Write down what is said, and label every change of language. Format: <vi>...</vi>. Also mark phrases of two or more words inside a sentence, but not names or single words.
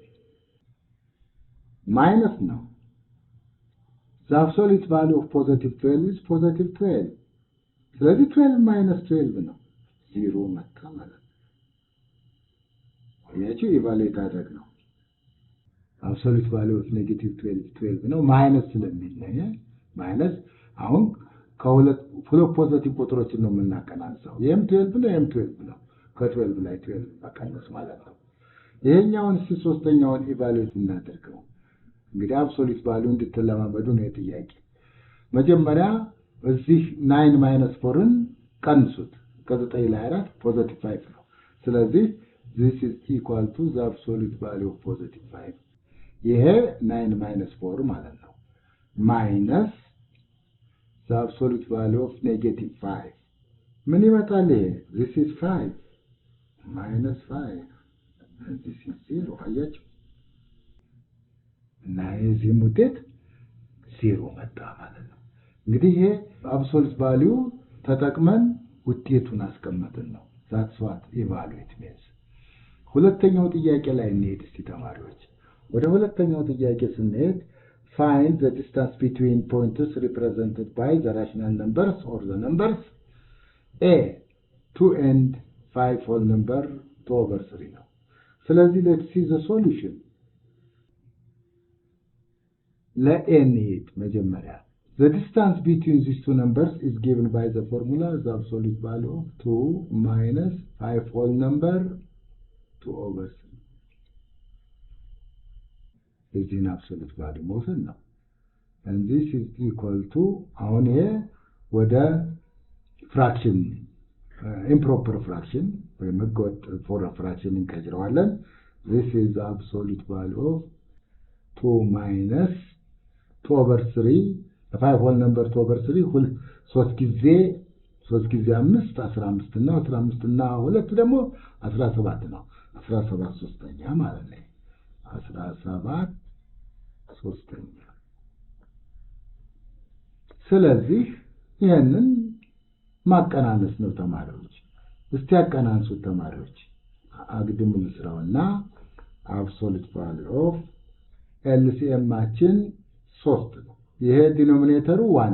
<en>minus now the absolute value of +12 is +12 ስለዚህ 12 minus 12</en> <am>ነው 0 መጣ ማለት ነው ያቺ ኢቫሉዌት አድርግ ነው</am> <en>absolute value of -12 ነው</en> <am>ማይነስ ስለሚል ነው ማይነስ አሁን ከሁለት ፖዚቲቭ ቁጥሮችን ነው የምናቀናንሰው ይሄም 12 ነው ይሄም 12 ነው ከ12 ላይ 12 ማቀነስ ማለት ነው ይሄኛውን ሶስተኛውን ኢቫሉዌት እናደርገው እንግዲህ</am> <en>absolute value</en> <am>እንድትለማመዱ ነው ጥያቄ መጀመሪያ እዚህ 9</am> <en>minus</en> <am>4ን ቀንሱት ከ9 ላይ</am> <en>4 positive 5</en> <am>ነው ስለዚህ</am> <en>this is equal to the absolute value of positive 5 ይሄ 9 minus 4</en> <am>ማለት ነው</am> <en>minus the absolute value of negative 5</en> <am>ምን ይመጣል ይሄ</am> <en>this is 5 minus 5 and this is 0 አያችሁ</en> <am>እና የዚህ ውጤት 0 መጣ ማለት ነው እንግዲህ ይሄ</am> <en>absolute value</en> <am>ተጠቅመን ውጤቱን አስቀምጠን</am> <en>ነው that's what evaluate means</en> <am>ሁለተኛው ጥያቄ ላይ እንሄድ እስቲ ተማሪዎች ወደ ሁለተኛው ጥያቄ ስንሄድ</am> <en>find the distance between points represented by the rational numbers or the numbers a 2 and 5 whole number 2 over 3</en> <am>ነው ስለዚህ</am> <en>let's see the solution</en> <am>ለኤንኤት መጀመሪያ</am> <en>the distance between these two numbers is given by the formula the absolute value of 2 minus 5 whole number 2 over 3 is in absolute value</en> <am>መውሰድ ነው</am> <en>and this is equal to</en> <am>አሁን ይሄ ወደ</am> <en>fraction improper fraction</en> <am>ወይ መግወጥ</am> <en>for a fraction</en> <am>እንቀይረዋለን</am> <en>this is the absolute value of 2 minus 2 over 3 5 whole number 2 over 3</en> <am>ሁል 3 ጊዜ 5 15 እና 15 እና 2 ደግሞ 17 ነው 17 ሶስተኛ ማለት ነው 17 ሶስተኛ ስለዚህ ይሄንን ማቀናነስ ነው ተማሪዎች እስቲ ያቀናንሱት ተማሪዎች አግድም ልስራውና</am> <en>absolute value of LCM</en> <am>ማችን 3 ነው ይሄ ዲኖሚኔተሩ 1</am>